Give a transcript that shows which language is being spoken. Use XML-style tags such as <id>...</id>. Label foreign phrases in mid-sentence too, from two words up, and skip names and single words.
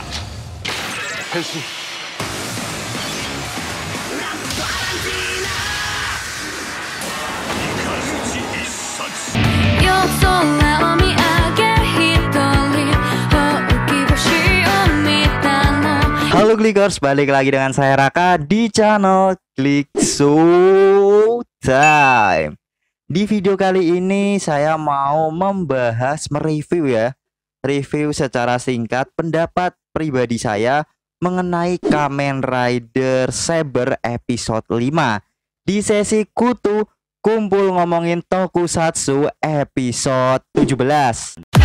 <ja>変身。ランプド・アランジーナイカズチ一冊。夜空を見上げ一人ほうき星を見たの。</ja> <id>Halo Glikers, balik lagi dengan saya Raka di channel Glik Showtime. Di video kali ini saya mau mereview review secara singkat pendapat pribadi saya mengenai Kamen Rider Saber episode 5 di sesi Kutu Kumpul Ngomongin Tokusatsu episode 17.</id>